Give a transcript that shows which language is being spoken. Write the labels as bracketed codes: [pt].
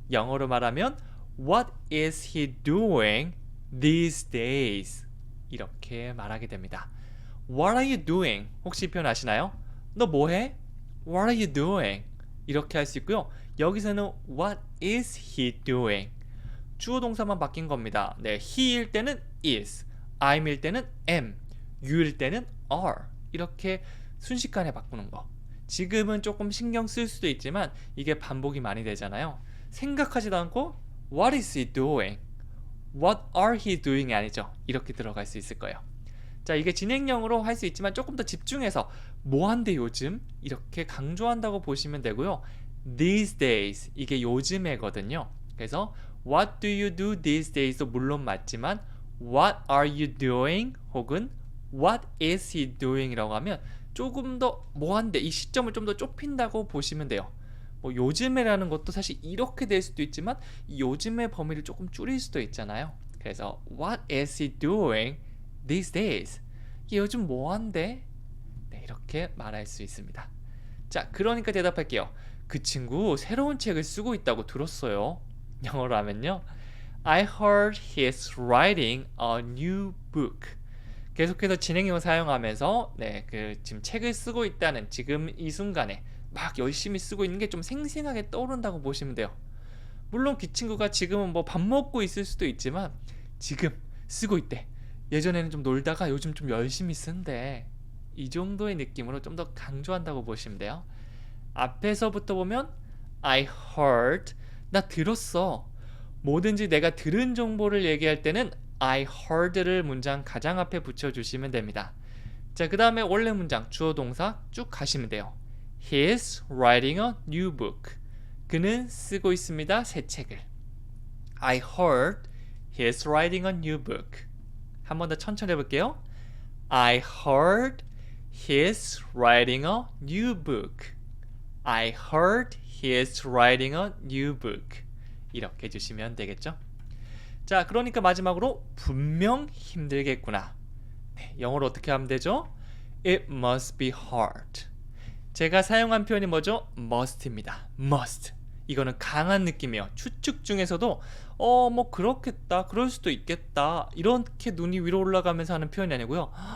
[ko] 영어로 말하면 [en] What is he doing these days? [ko] 이렇게 말하게 됩니다. [en] What are you doing? [ko] 혹시 이 표현 아시나요? 너 뭐해? [en] What are you doing? [ko] 이렇게 할 수 있고요. 여기서는 [en] What is he doing? [ko] 주어 동사만 바뀐 겁니다. 네, he일 때는 is, I'일 때는 am, you일 때는 are 이렇게 순식간에 바꾸는 거. 지금은 조금 신경 쓸 수도 있지만 이게 반복이 많이 되잖아요. 생각하지도 않고 [en] What is he doing? What are he doing이 [ko] 아니죠. 이렇게 들어갈 수 있을 거예요. 자, 이게 진행형으로 할 수 있지만 조금 더 집중해서 뭐한대 요즘? 이렇게 강조한다고 보시면 되고요. [en] These days [ko] 이게 요즘에거든요. 그래서 [en] What do you do these days도 [ko] 물론 맞지만 [en] What are you doing? [ko] 혹은 [en] What is he doing? [ko] 이라고 하면 조금 더 뭐한데 이 시점을 좀 더 좁힌다고 보시면 돼요. 뭐 요즘에라는 것도 사실 이렇게 될 수도 있지만 이 요즘의 범위를 조금 줄일 수도 있잖아요. 그래서 [en] What is he doing these days? [ko] 이게 요즘 뭐한데? 네, 이렇게 말할 수 있습니다. 자, 그러니까 대답할게요. 그 친구 새로운 책을 쓰고 있다고 들었어요. 영어로 하면요. [en] I heard he's writing a new book. [ko] 계속해서 진행형 사용하면서 지금 책을 쓰고 있다는 지금 이 순간에 막 열심히 쓰고 있는 게 좀 생생하게 떠오른다고 보시면 돼요. 물론 그 친구가 지금은 뭐 밥 먹고 있을 수도 있지만 지금 쓰고 있대. 예전에는 좀 놀다가 요즘 좀 열심히 쓴대. 이 정도의 느낌으로 좀 더 강조한다고 보시면 돼요. 앞에서부터 보면 [en] I heard, [ko] 나 들었어. 뭐든지 내가 들은 정보를 얘기할 때는 I heard를 문장 가장 앞에 붙여주시면 됩니다. 자, 그 다음에 원래 문장 주어 동사 쭉 가시면 돼요. [en] He is writing a new book. [ko] 그는 쓰고 있습니다. 새 책을. [en] I heard he is writing a new book. [ko] 한 번 더 천천히 해볼게요. [en] I heard he is writing a new book. I heard he is writing a new book. [ko] 이렇게 해주시면 되겠죠? 자, 그러니까 마지막으로 분명 힘들겠구나. 네, 영어로 어떻게 하면 되죠? [en] It must be hard. [ko] 제가 사용한 표현이 뭐죠? must입니다. must. 이거는 강한 느낌이에요. 추측 중에서도 뭐 그렇겠다, 그럴 수도 있겠다 이렇게 눈이 위로 올라가면서 하는 표현이 아니고요.